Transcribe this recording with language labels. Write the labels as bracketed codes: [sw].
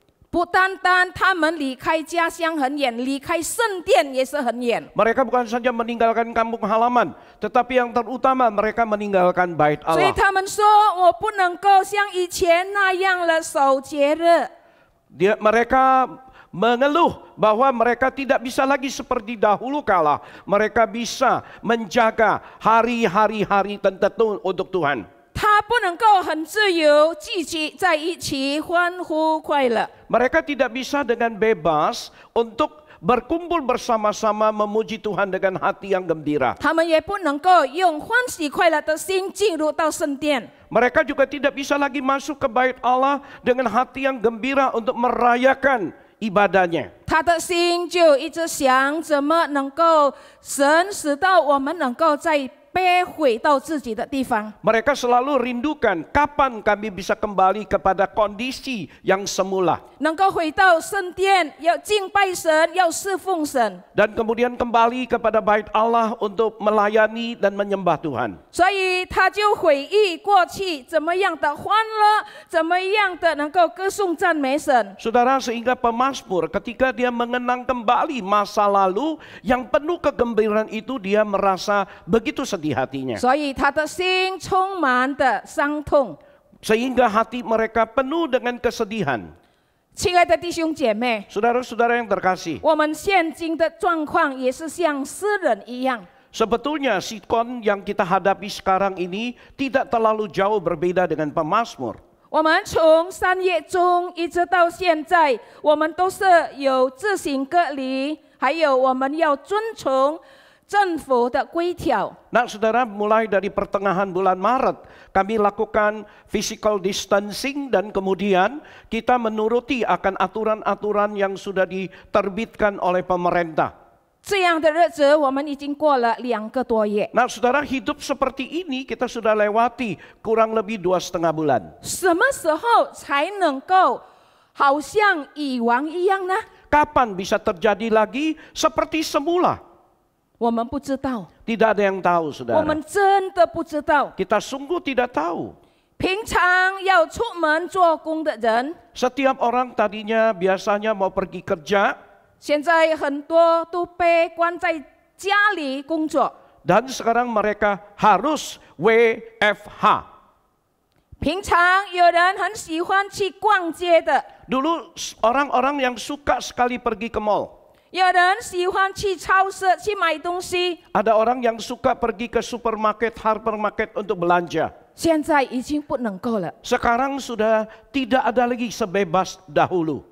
[zh] 不单单他们离开家乡很远，离开圣殿也是很远。 [id] Mereka bukan saja meninggalkan kampung halaman, tetapi yang terutama mereka meninggalkan bait [zh] 所以 [id] Allah. [zh] 他们说：“我不能够像以前那样了守节日。” [id] Mereka mengeluh bahwa mereka tidak bisa lagi seperti dahulu kala. Mereka bisa menjaga hari-hari tertentu untuk Tuhan. [zh] 他不能够很自由聚集在一起欢呼快乐。 [id] Mereka tidak bisa dengan bebas untuk berkumpul bersama-sama memuji Tuhan dengan hati yang gembira. [zh] 他们也不能够用欢喜快乐的心进入到圣殿。 [id] Mereka juga tidak bisa lagi masuk ke bait Allah dengan hati yang gembira untuk merayakan ibadahnya. [zh] 他的心就一直想怎么能够神使到我们能够再被回到自己的地方。 [id] Mereka selalu rindukan kapan kami bisa kembali kepada kondisi yang semula. [zh] 能够回到圣殿，要敬拜神，要侍奉神。 [id] Dan kemudian kembali kepada bait Allah untuk melayani dan menyembah Tuhan. [zh] 所以他就回忆过去怎么样的欢乐，怎么样的能够歌颂赞美神。 [id] Saudara, sehingga pemazmur ketika dia mengenang kembali masa lalu yang penuh kegembiraan itu, dia merasa begitu sedih hatinya. [zh] 所以他的心充满的伤痛。 [id] Sehingga hati mereka penuh dengan kesedihan. [zh] 亲爱的弟兄姐妹， [id] Saudara-saudara yang terkasih, [zh] 我们现今的状况也是像诗人一样。 [id] sebetulnya sikon yang kita hadapi sekarang ini tidak terlalu jauh berbeda dengan pemazmur. [zh] 我们从3月中一直到现在，我们都是有自行隔离，还有我们要遵从政府的规条。 [id] Nah saudara, mulai dari pertengahan bulan Maret kami lakukan [en] physical distancing [id] dan kemudian kita menuruti akan aturan-aturan yang sudah diterbitkan oleh pemerintah. [zh] 这样的日子我们已经过了2个多月。 [id] Nah saudara, hidup seperti ini kita sudah lewati kurang lebih 2,5 bulan. [zh] 什么时候才能够好像以往一样呢？ [id] Kapan bisa terjadi lagi seperti semula? [zh] 我们不知道， [id] Tidak ada yang tahu [zh] 我 [id] saudara. [zh] 们真的不知道。 [id] Kita sungguh tidak tahu. [zh] 平常要出门做工的人， [id] Setiap orang tadinya biasanya mau pergi kerja, [zh] 现在很多都被关在家里工作。 [id] dan sekarang mereka harus WFH. [zh] 平常有人很喜欢去逛街的， [id] Dulu orang-orang yang suka sekali pergi ke mall. [zh] 有人喜欢去超市去买东西， [id] Ada orang yang suka pergi ke supermarket, hypermarket untuk belanja. [zh] 现在已经不能够了。 [id] Sekarang sudah tidak ada lagi sebebas dahulu.